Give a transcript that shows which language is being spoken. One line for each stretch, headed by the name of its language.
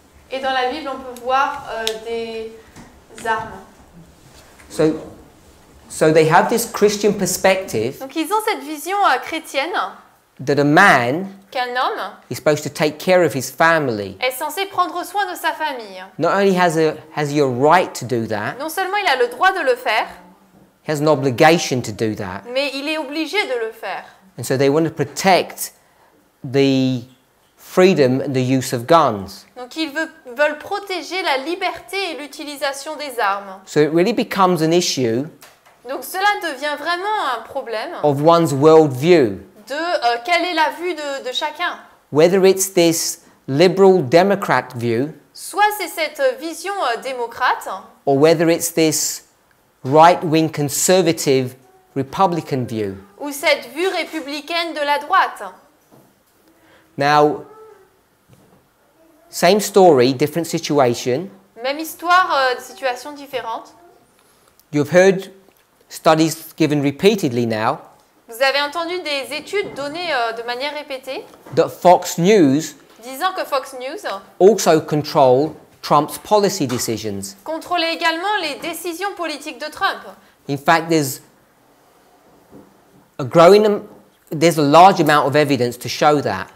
French: Et dans la Bible, on peut voir des armes.
English: So they have this Christian perspective
French: Donc ils ont cette vision chrétienne
English: that a man
French: qu'un homme
English: is supposed to take care of his family.
French: est censé prendre soin de sa famille.
English: Not only has he a right to do that,
French: Non seulement il a le droit de le faire,
English: he has an obligation to do that.
French: mais il est obligé de le faire.
English: And so they want to protect the freedom and the use of guns.
French: Donc ils veulent protéger la liberté et l'utilisation des armes.
English: So it really becomes an issue
French: Donc cela devient vraiment un problème
English: of one's worldview.
French: de quelle est la vue de chacun.
English: Whether it's this liberal Democrat view
French: Soit c'est cette vision démocrate,
English: or whether it's this right-wing conservative Republican view.
French: ou cette vue républicaine de la droite.
English: Now, same story, different situation.
French: Même histoire, situation différente.
English: You've heard studies given repeatedly now
French: Vous avez entendu des études données de manière répétée
English: that Fox News
French: disant que Fox News
English: also control Trump's policy decisions.
French: contrôlait également les décisions politiques de Trump.
English: In fact, there's a large amount of evidence to show that.